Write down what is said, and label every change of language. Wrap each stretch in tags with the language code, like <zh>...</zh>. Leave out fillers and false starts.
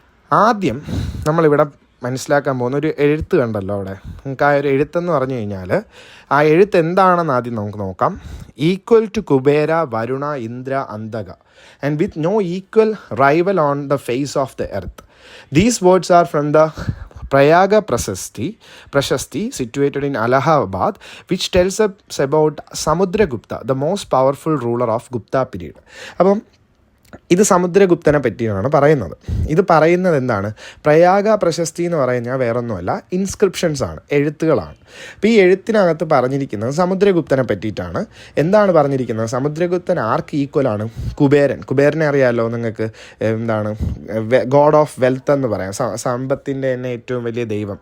<ml>ആദ്യം നമ്മളിവിടെ മനസ്സിലാക്കാൻ പോകുന്ന ഒരു എഴുത്ത് കണ്ടല്ലോ അവിടെ, നമുക്ക് ആ ഒരു എഴുത്തെന്ന് പറഞ്ഞു കഴിഞ്ഞാൽ ആ എഴുത്ത് എന്താണെന്ന് ആദ്യം നമുക്ക് നോക്കാം.</ml> <en>Equal to Kubera, Varuna, Indra, Antaka and with no equal rival on the face of the earth. These words are from the Prayaga Prashasti situated in Allahabad, which tells us about Samudragupta, the most powerful ruler of Gupta period.</en> <ml>അപ്പം ഇത് സമുദ്രഗുപ്തനെ പറ്റിയാണ് പറയുന്നത്. ഇത് പറയുന്നത് എന്താണ്? പ്രയാഗ പ്രശസ്തി എന്ന് പറഞ്ഞാൽ വേറൊന്നുമല്ല, ഇൻസ്ക്രിപ്ഷൻസ് ആണ്, എഴുത്തുകളാണ്. അപ്പോൾ ഈ എഴുത്തിനകത്ത് പറഞ്ഞിരിക്കുന്നത് സമുദ്രഗുപ്തനെ പറ്റിയിട്ടാണ്. എന്താണ് പറഞ്ഞിരിക്കുന്നത്? സമുദ്രഗുപ്തൻ ആർക്ക് ഈക്വലാണ്? കുബേരനെ അറിയാമല്ലോ നിങ്ങൾക്ക്, എന്താണ് ഗോഡ് ഓഫ് വെൽത്ത് എന്ന് പറയാം, സമ്പത്തിൻ്റെ തന്നെ ഏറ്റവും വലിയ ദൈവം.</ml>